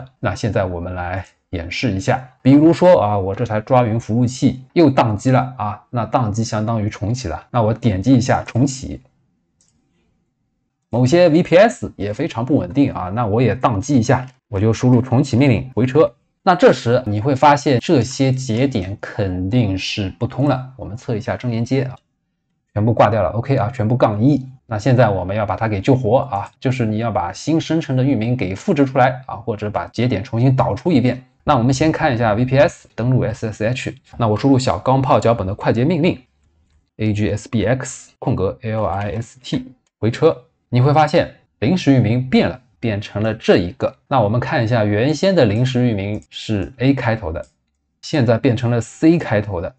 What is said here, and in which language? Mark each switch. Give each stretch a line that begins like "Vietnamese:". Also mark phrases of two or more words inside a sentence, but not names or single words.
Chinese: 那現在我們來演示一下，比如說啊，我這台抓雲服務器又宕機了啊，那宕機相當於重啟了，那我點擊一下重啟。某些 VPS 也非常不穩定啊，那我也宕機一下，我就輸入重啟命令回車。那這時你會發現這些节點肯定是不通了。我們測一下真連接啊，全部掛掉了 ，OK 啊，全部-1。那現在我們要把它給救活啊，就是你要把新生成的域名給複製出來啊，或者把节點重新導出一遍。那我們先看一下 VPS 登錄 SSH， 那我輸入小鋼炮腳本的快捷命令 agsbx-list 回車。你會發現臨時域名變了，变成了這一個。那我們看一下原先的臨時域名是 A 開頭的，現在變成了 C 開頭的。